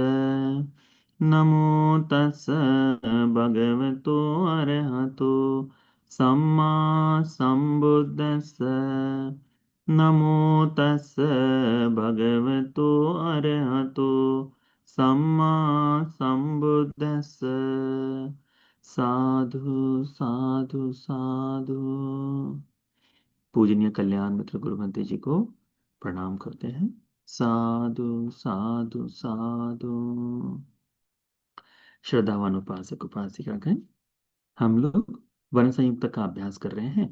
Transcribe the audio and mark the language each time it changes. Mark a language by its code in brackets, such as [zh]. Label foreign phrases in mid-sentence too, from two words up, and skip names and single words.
[pi] नमो तस् भगवतो अरहतो सम्मा सम्बुद्धस्स। नमो तस् भगवतो अरहतो सम्मा सम्बुद्धस्स। साधु साधु साधु। [hi] पूजनीय कल्याण मित्र गुरु भंते जी को प्रणाम करते हैं। [pi] साधु साधु साधु। [hi] श्रद्धावान उपासक उपासिकागण, हम लोग वर्ण संयुक्त का अभ्यास कर रहे हैं।